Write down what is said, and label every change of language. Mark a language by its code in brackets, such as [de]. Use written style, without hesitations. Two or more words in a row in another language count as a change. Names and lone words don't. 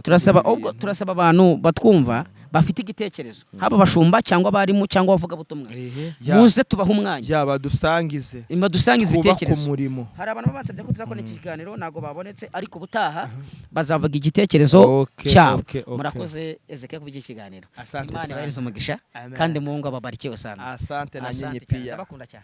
[rw] Turasaba abantu batwumva bafite igitekerezo, haba bashumba cyangwa abarimu cyangwa bavuga butumwa, muze tubaha umwanya, yaba dusangize ibitekerezo. Hari abantu babansabye ko tuzakora iki kiganiro, ntago babonetse, ariko butaha bazavuga igitekerezo cyabo. Murakoze Ezekiel kubiki kiganiro. Imana ibahereze umugisha, kandi [sw] Mungu ababarike sana. Asante na nyinyi pia. [rw] Ndabakunda cyane.